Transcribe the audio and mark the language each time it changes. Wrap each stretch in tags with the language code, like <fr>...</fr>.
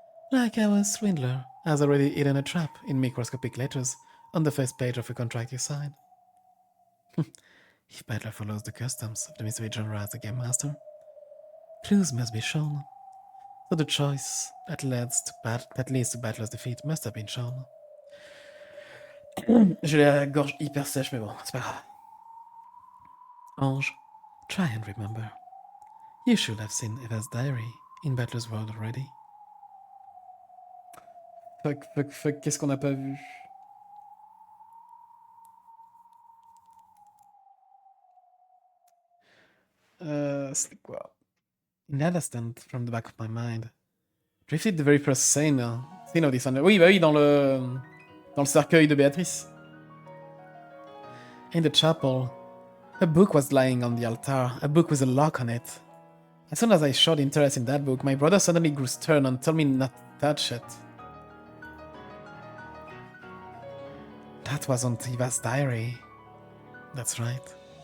<en>Like our swindler has already hidden a trap in microscopic letters on the first page of a contract you sign. If Battler follows the customs of the mystery genre as a game master, clues must be shown. So the choice that leads to Battler's defeat must have been shown.</en> <fr>J'ai la gorge hyper sèche, mais bon, c'est pas grave.</fr> <en>Ange, try and remember. You should have seen Eva's diary in Battler's world already.</en> <fr>Fuck, qu'est-ce qu'on n'a pas vu? C'est quoi?</fr> <en>In that instant, from the back of my mind, drifted the very first scene of this.</en> <fr>Oui, bah oui, dans le cercueil de Béatrice.</fr> <en>In the chapel, a book was lying on the altar, a book with a lock on it. As soon as I showed interest in that book, my brother suddenly grew stern and told me not to touch it. That wasn't Eva's diary. That's right.</en>